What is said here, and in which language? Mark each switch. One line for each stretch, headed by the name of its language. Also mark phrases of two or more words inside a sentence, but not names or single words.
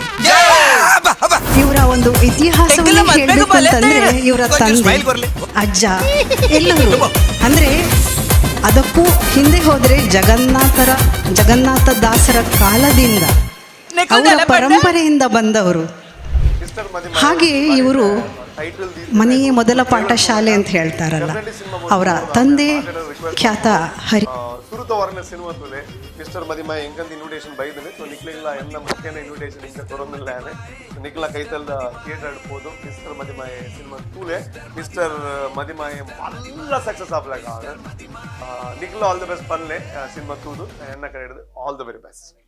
Kannada: ಇವರ ಒಂದು ಇತಿಹಾಸವನ್ನು ಹೇಳಬೇಕು ಅಂತಂದ್ರೆ ಇವರ ತಂದೆ ಅಜ್ಜ ಎಲ್ಲರೂ ಅಂದ್ರೆ ಅದಕ್ಕೂ ಹಿಂದೆ ಹೋದ್ರೆ ಜಗನ್ನಾಥ ದಾಸರ ಕಾಲದಿಂದ ಅವರ ಪರಂಪರೆಯಿಂದ ಬಂದವರು. ಹಾಗೆ ಇವರು ಮನೆಯೇ ಮೊದಲ ಪಾಠಶಾಲೆ ಅಂತ ಹೇಳ್ತಾರಲ್ಲ, ಅವರ ತಂದೆ ಖ್ಯಾತ
Tulu: ಸುರುತ ವರ್ಣ ಸಿನಿಮಾ ತುಲೆ ಮಿಸ್ಟರ್ ಮದಿಮಾಯ ಎಂಕಂದು ಇನ್ವಿಟೇಷನ್ ಬೈದನೆ ಸೊ ನಿಕ್ಲಿಲ್ಲ ಎನ್ನ ಮುಖ್ಯನ ಇನ್ವಿಟೇಷನ್ ಇಂಕ ತೊರೊಂದಿಲ್ಲ ನಿಕ್ಲ ಕೈತಲ್ದ ಥಿಯೇಟರ್ ಆಡ್ಬೋದು. ಮಿಸ್ಟರ್ ಮದಿಮಾಯ ಸಿನಿಮಾ ತೂಲೆ ಮಿಸ್ಟರ್ ಮದಿಮಾಯ ಎಲ್ಲ ಸಕ್ಸಸ್ ಆಗ್ಲಾಗ ನಿಕ್ಲ
English: all the best
Tulu: ಪನ್ಲೆ ಸಿನಿಮಾ ತೂದು ಎನ್ನ ಕಡೆ ಹಿಡಿದು
English: all the very best.